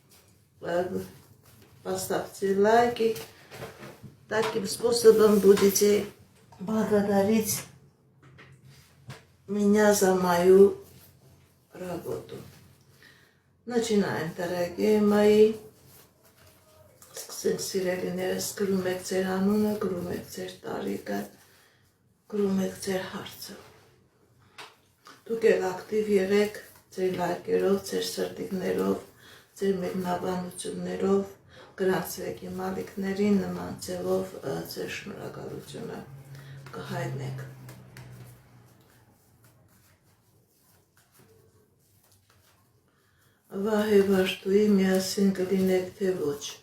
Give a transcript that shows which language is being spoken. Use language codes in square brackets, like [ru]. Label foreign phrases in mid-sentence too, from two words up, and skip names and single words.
[ru] Поставьте лайки, таким способом будете благодарить меня за мою работу. Начинаем, дорогие мои. [hy] Սիրելիներս, գրում եք ձեր անունը, գրում եք ձեր տարիքը, գրում եք ձեր հարցը։ Դուք եք ակտիվ եղեք ձեր լայքերով, ձեր սրտիկներով, ձեր մեկնաբանություններով, գրանցվեք իմ ալիքներին, նման ձևով ձեր շնորհակալությունը կհայտնեք։ Վահե վաշտուի միասին կլինեք թե ոչ։